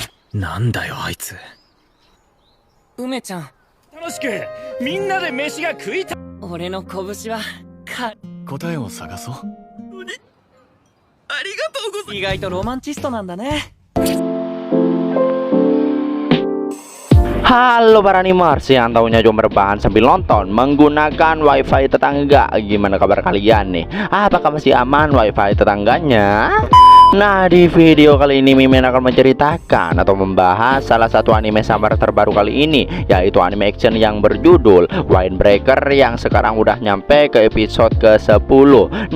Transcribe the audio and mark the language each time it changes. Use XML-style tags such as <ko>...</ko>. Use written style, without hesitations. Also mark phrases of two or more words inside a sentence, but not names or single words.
<ja>なんだよあいつ。梅ちゃん、楽しくみんなで飯が食いたい。俺の拳は答えを探そう。ありがとうございます。意外とロマンチストなんだね。</ja> <id>Halo para animers yang tahunya cuma rebahan sambil nonton menggunakan wifi tetangga. Gimana kabar kalian nih? Apakah masih aman wifi tetangganya? Nah, di video kali ini Mimin akan menceritakan atau membahas salah satu anime samar terbaru kali ini, yaitu anime action yang berjudul Windbreaker yang sekarang udah nyampe ke episode ke-10.</id>